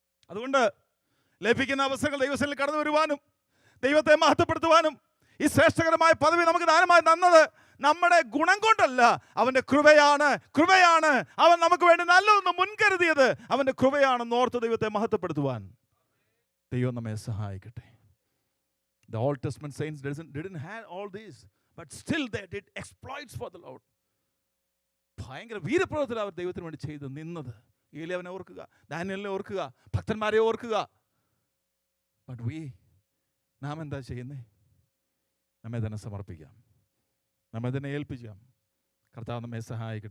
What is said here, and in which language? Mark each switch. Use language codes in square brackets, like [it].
[ml] അതുകൊണ്ട് ലഭിക്കുന്ന അവസരങ്ങൾ ദൈവസേനയിൽ കടന്നു വരുവാനും ദൈവത്തെ മഹത്വപ്പെടുത്തുവാനും ഈ ശ്രേഷ്ഠകരമായ പദവി നമുക്ക് ദാനമായി തന്നത് നമ്മുടെ ഗുണം കൊണ്ടല്ല, അവൻ്റെ കൃപയാണ്. അവൻ നമുക്ക് വേണ്ടി നല്ലതൊന്ന് മുൻകരുതിയത് അവൻ്റെ കൃപയാണെന്ന് ഓർത്ത് ദൈവത്തെ മഹത്വപ്പെടുത്തുവാൻ ദൈവം നമ്മെ സഹായിക്കട്ടെ. [en] The Old Testament saints didn't have all these, but still they did exploits for the Lord. [ml] ഭയങ്കര വീരപ്രവൃത്തിയിൽ അവർ ദൈവത്തിന് വേണ്ടി ചെയ്ത് നിന്നത്. ഏലിയാവിനെ ഓർക്കുക, ദാനിയേലിനെ ഓർക്കുക, ഭക്തന്മാരെ ഓർക്കുക. ബട്ട് നാം എന്താ ചെയ്യുന്നേ? നമ്മെ തന്നെ സമർപ്പിക്കാം, നമ്മെ തന്നെ ഏൽപ്പിക്കാം. കർത്താവ് നമ്മെ സഹായിക്കട്ടെ.